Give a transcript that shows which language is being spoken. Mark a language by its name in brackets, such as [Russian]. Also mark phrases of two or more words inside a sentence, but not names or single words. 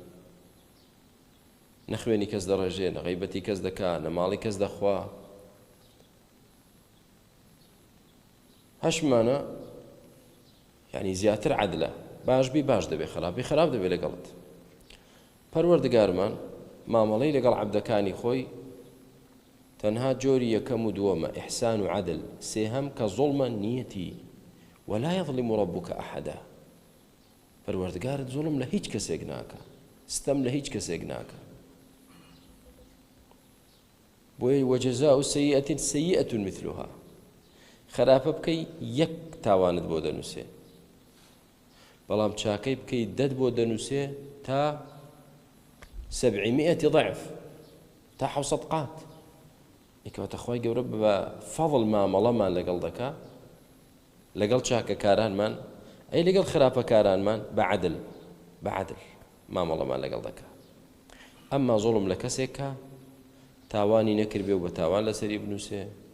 [Central Kurdish] نە خوێنی کەس دەڕێژێ نە غەیبەتی کەس دەکا نە ماڵی کەس دەخوا هەشمانە یعنی زیاتر عەدلە باش بی باش دەبێ خراپی خراپ دەبێ لەگەڵت پەروەردگارمان مامەڵەی لەگەڵ عەبدەکانی خۆی تەنها جۆری یەکەم و دووەمە ئیحسان و عەدل سێهەم کە زوڵمە نیەتی [Arabic] ولا يظلم ربك أحدا [Central Kurdish] پەروەردگارت زوڵم لە هیچ کەسێک ناکە ستەم لە هیچ کەسێک ناکە بۆیە [Arabic] وجزاء سيئة سيئة مثلها [Central Kurdish] خراپە بکەی یەک تاوانت بۆ دەنووسێ بەڵام چاکەی بکەی دەت بۆ دەنووسێ تا 700 ضعف تا 700 قات ئیکەواتە خۆی گەورە بە فەضڵ مامەڵەمان لەگەڵ دەکا لەگەڵ چاکەکارانمان ئەی لەگەڵ خراپەکارانمان بە عەدل مامەڵەمان لەگەڵ دەکا ئەمما زوڵم لە کەسێکە تاوانی نەکردبێ و بە تاوان لەسەری بنووسێ